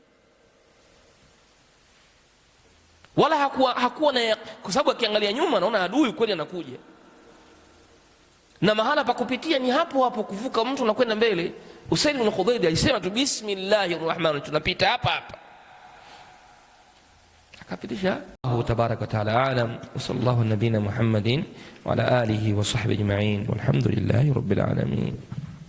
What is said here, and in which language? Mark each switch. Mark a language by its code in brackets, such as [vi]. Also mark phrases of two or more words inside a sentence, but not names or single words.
[sw] Wala hakuwa na, kwa sababu akiangalia nyuma anaona adui kweli anakuja, na mahala pa kupitia ni hapo hapo, kuvuka mtu na kwenda mbele. Usaid ibn Khudhairi alisema tu [ar] بسم الله الرحمن, [sw] tunapita hapa, akapitisha. [ar] الله تبارك وتعالى أعلم، وصلى الله نبينا محمد وعلى آله وصحبه أجمعين، والحمد لله رب العالمين.